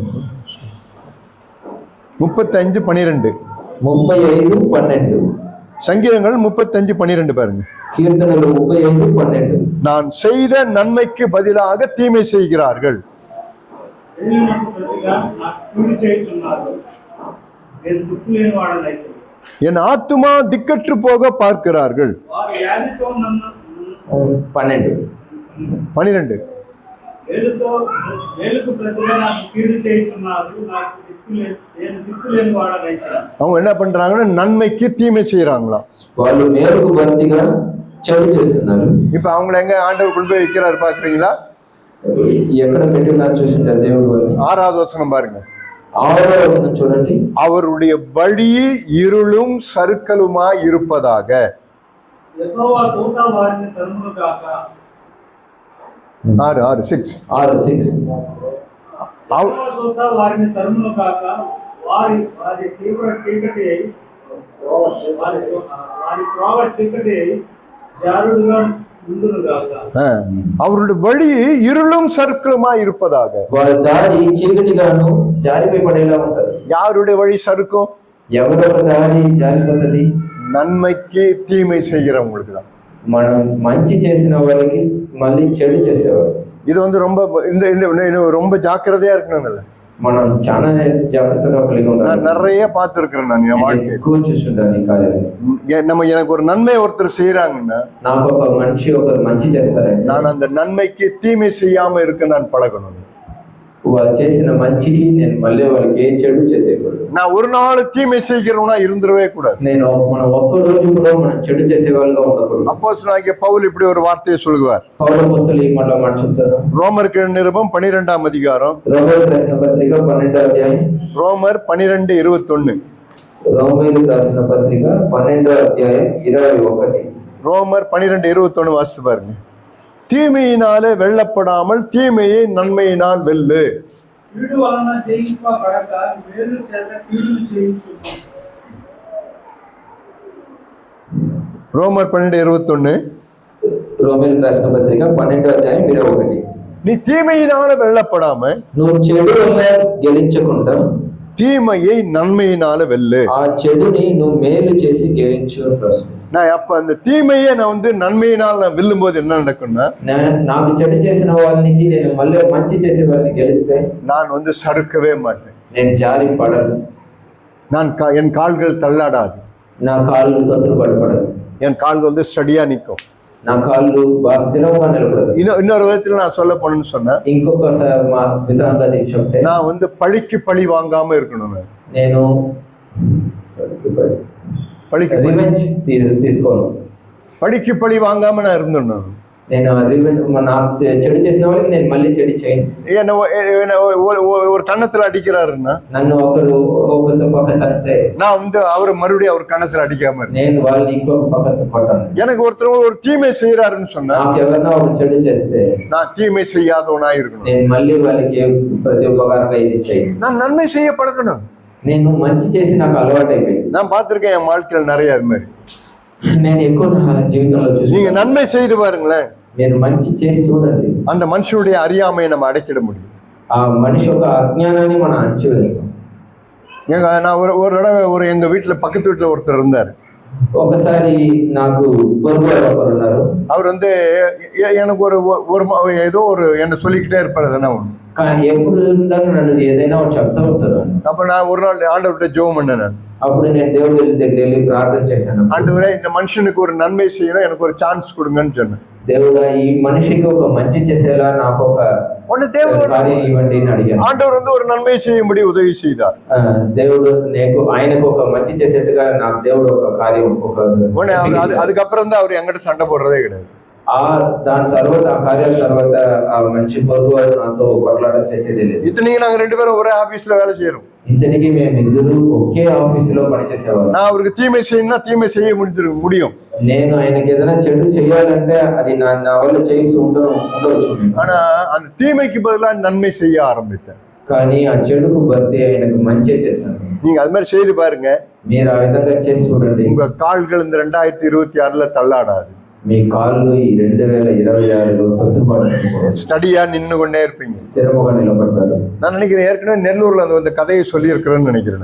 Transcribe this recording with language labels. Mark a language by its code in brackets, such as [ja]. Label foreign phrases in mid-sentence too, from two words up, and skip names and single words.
[ta] 35:12 35:12 சங்கீதங்கள் 35:12 பாருங்க. [te] కీర్తనలు 35:12 [ta] நான் செய்த நன்மைக்கு பதிலாக தீமை செய்கிறார்கள், என் ஆத்துமா திக்கற்று போக பார்க்கிறார்கள். 12 அவங்க என்ன பண்றாங்கன்னா நன்மைக்கு தீமை செய்யறாங்களாம். [te] వాళ్ళు మేలుకు బర్తిగా చెడు చేస్తున్నారు. [ta] இப்ப அவங்களை எங்க ஆண்டவர் கொண்டு போய் வைக்கிறாரு பாக்குறீங்களா? [te] ఎక్కడ పెట్టినారు చూసింటారు దేవుడు. [ta] 6வது வசனம் பாருங்க. [te] 6వ వచనం చూడండి. [ta] அவருடைய வழி இருளும் சறுக்கலுமாய் இருப்பதாக. [te] యెహోవా దూత వారిని తరుమును గాక. 6:6 యెహోవా దూత వారిని తరుమును గాక. వారి తీవ్ర చీకటి అయి వారి త్రోవ చీకటి అయి జారుడుగా ఉండును గాక. [ta] அவருடைய வழி இருளும் சறுக்கலுமாய் இருப்பதாக. [te] వారి దారి చీకటిగాను జారిపోయి పడేలా ఉంటది. [ta] யாருடைய வழி சறுக்கும்? [te] ఎవరొక దారి జారిపోతుంది? [ta] நன்மைக்கு தீமை செய்கிறவங்களுக்கு தான். [te] మనం మంచి చేసిన వాళ్ళకి మళ్ళీ చెడు చేసేవారు. [ta] இது ரொம்ப ரொம்ப ஜாக்கிரதையா இருக்கணும்ல. [te] మనం చాలా జాగ్రత్తగా కలిగి ఉండాలి. [ta] நான் நிறைய பார்த்திருக்கிறேன். நான் என் வாழ்க்கையில [te] ఎక్కువ చూస్తుంటాను ఈ కార్యాలు. [ta] எனக்கு ஒரு நன்மை ஒருத்தர் செய்யறாங்கன்னா [te] నాకు ఒక మనిషి ఒకరు మంచి చేస్తారండి, [ta] நான் அந்த நன்மைக்கு தீமை செய்யாம இருக்க நான் பழகணும். [te] వాళ్ళు చేసిన మంచికి నేను మళ్ళీ వాళ్ళకి ఏ చెడు చేసేయకూడదు. [ta] நான் ஒரு நாள் தீமை செய்கிறவனா இருந்துடவே கூடாது. [te] నేను మనం ఒక్క రోజు కూడా మనం చెడు చేసే వాళ్ళగా ఉండకూడదు. [ta] அப்போஸ்தலனாகிய பவுல் இப்படி ஒரு வார்த்தையை சொல்லுவார். [te] పౌలు అపోస్తలులు ఈ మాట చెప్తారు. [ta] ரோமருக்கு நிருபம் 12ஆம் அதிகாரம். [te] రోమీయులకు రాసిన పత్రిక 12వ అధ్యాయం. [ta] ரோமர் 12:21. [te] రోమీయులకు రాసిన పత్రిక 12వ అధ్యాయం 21. [ta] ரோமர் 12:21 வாசித்து பாருங்க. தீமையினாலே வெல்லப்படாமல் தீமையை நன்மையினால் வெல்லு. [te] కీడు వలన జయింపబడక మేలు చేత కీడును జయించుము. [ta] ரோமர் 12:21. [te] రోమీయులకు రాసిన పత్రిక 12వ అధ్యాయం 21. [ta] நீ தீமையினால வெல்லப்படாம [te] నువ్వు చెడు వల్ల గెలించకుండా [ta] தீமையை நன்மையினால வெல்லு. [te] ఆ చెడుని నువ్వు మేలు చేసి గెలించు. [ta] நான் அப்ப அந்த தீமையை நான் நன்மையினால் நான் வெல்லும் போது என்ன நடக்கும்னா, [te] నాకు చెడు చేసిన వాళ్ళకి నేను మళ్ళీ మంచి చేసే వాళ్ళని గెలిస్తే [ta] நான் சறுக்கவே மாட்டேன். [te] నేను జారి పడను. [ta] என் கால்கள் தள்ளாடாது. [te] నా కాళ్ళు తొత్తులు పడపడదు. [ta] என் கால்கள் ஸ்டடியா நிற்கும். [te] నా కాళ్ళు బాగా స్థిరంగా నిలబడదు. [ta] இன்னொரு விதத்துல நான் சொல்ல போனேன்னு சொன்னேன், [te] ఇంకొకసారి మా విధానంగా చెప్తే [ta] நான் பழிக்கு பழி வாங்காம இருக்கணும். [te] నేను [ta] பழிக்கு [te] రివెంజ్ తీసుకోను. [ta] பழிக்கு பழி வாங்காம நான் இருந்துடணும். [te] నేను నాకు చెడు చేసిన వాళ్ళకి నేను మళ్ళీ చెడు చేయను. [ta] ஒரு கன்னத்துல அடிக்கிறாருன்னா [te] నన్ను ఒకరు ఒక పక్క తడితే [ta] நான் அவரை மறுபடியும் அவர் கன்னத்துல அடிக்காம [te] నేను వాళ్ళని ఇంకొక పక్క కొట్టాను. [ta] எனக்கு ஒருத்தர் ஒரு தீமை செய்யறாருன்னு சொன்னா [te] నాకు ఎవరైనా ఒక చెడు చేస్తే [ta] நான் தீமை செய்யாதவனா இருக்கணும். [te] నేను మళ్ళీ వాళ్ళకి ప్రతి ఉపకారంగా ఇది చేయను. [ta] நான் நன்மை செய்ய பழகணும். [te] నేను మంచి చేసి నాకు అలవాటు అయిపోయింది. [ta] நான் பார்த்திருக்கேன் என் வாழ்க்கையில நிறைய அது மாதிரி. [te] నేను ఎక్కువ నా జీవితంలో చూసి [ta] நீங்க நன்மை செய்து பாருங்களேன். [te] మీరు మంచి చేసి చూడండి. [ta] அந்த மனுஷனுடைய அறியாமையை நம்ம அடக்கிட முடியும். [te] ఆ మనిషి యొక్క అజ్ఞానాన్ని మనం అణచివేస్తాం. [ta] நான் ஒரு தடவை எங்க வீட்டுல பக்கத்து வீட்டுல ஒருத்தர் இருந்தாரு. [te] ఒకసారి నాకు పొరుగు ఒకరు ఉన్నారు. [ta] அவர் எனக்கு ஏதோ ஒரு என்ன சொல்லிக்கிட்டே இருப்பாரு. [te] ఎప్పుడు నన్ను ఏదైనా చెప్తూ ఉంటారు. [ta] அப்ப நான் ஒரு நாள் ஆண்டவர்கிட்ட ஜெபம் பண்ணேன். [te] అప్పుడు నేను దేవుడి దగ్గర వెళ్ళి ప్రార్థన చేశాను. [ta] ஆண்டவரே, இந்த மனுஷனுக்கு ஒரு நன்மை செய்யணும், எனக்கு ஒரு சான்ஸ் கொடுங்கன்னு சொன்னேன். [te] దేవుడా, ఈ మనిషికి ఒక మంచి చేసేలా నాకు ఒక కార్యం ఇవ్వండి అని అడిగాను. [ta] ஆண்டவர் ஒரு நன்மை செய்யும்படி உதவி செய்தார். [te] దేవుడు ఆయనకు ఒక మంచి చేసేట్టుగా నాకు దేవుడు ఒక కార్యం [ta] அதுக்கப்புறம் தான் அவர் என்கிட்ட சண்டை போடுறதே கிடையாது. [te] దాని తర్వాత ఆ కార్యాల తర్వాత ఆ మంచి పొరుగు వారు నాతో కొట్లాటం చేసేది లేదు. [ta] இத்தனைக்கு நாங்க 2 பேரும் ஒரே ஆபீஸ்ல வேலை செய்யறோம். [te] ఇంతటికి మేమిద్దరు ఒకే ఆఫీసులో పనిచేసేవాళ్ళం. [ta] நான் அவருக்கு தீமை செய்யணும்னா தீமை செய்ய முடியும். [te] నేను ఆయనకి ఏదైనా చెడు చేయాలంటే అది నా వల్ల చేసి ఉండవచ్చు. [ta] ஆனா அந்த தீமைக்கு பதிலா நன்மை செய்ய ஆரம்பித்தேன். [te] కానీ ఆ చెడుకు బర్తి ఆయనకు మంచి చేశాను. [ta] நீங்க அது மாதிரி செய்து பாருங்க. [te] మీరు ఆ విధంగా చేసి చూడండి. [ta] உங்க கால்கள் இந்த 2026ல தள்ளாடாது. [te] మీ కాళ్ళు ఈ 2026లో తొత్తుపడవు. [ta] ஸ்டடியா நின்னு கொண்டே இருப்பீங்க. [te] స్థిరముగా నిలబడతారు. [ta] நான் நினைக்கிறேன், ஏற்கனவே நெல்லூர்ல அந்த கதையை சொல்லி இருக்கிறேன்னு நினைக்கிறேன்.